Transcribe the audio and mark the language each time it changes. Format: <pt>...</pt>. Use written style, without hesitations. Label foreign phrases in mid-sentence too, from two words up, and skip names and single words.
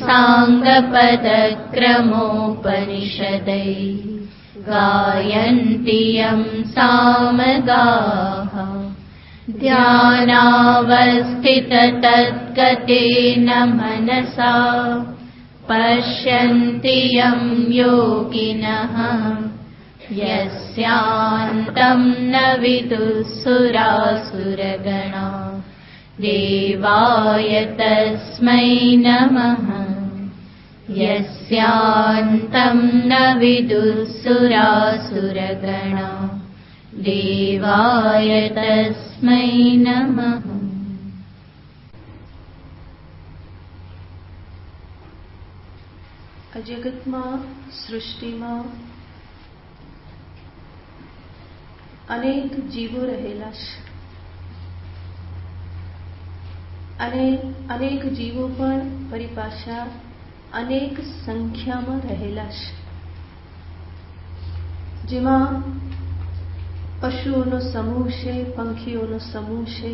<sa>साङ्गपदक्रमोपनिषदैः गायन्ति यं सामगाः ध्यानावस्थिततद्गतेन मनसा पश्यन्ति यं योगिनः यस्यान्तं न विदुः सुरासुरगणा देवाय तस्मै नमः। यस्यान्तं न विदुः सुरासुरगणा देवाय तस्मै नमः।</sa> <gu>આ જગતમાં સૃષ્ટિમાં અનેક જીવો રહેલા છે અને અનેક જીવો પણ પરિપાછા અનેક સંખ્યામાં રહેલા છે, જેમાં પશુઓનો સમૂહ છે, પંખીઓનો સમૂહ છે.</gu>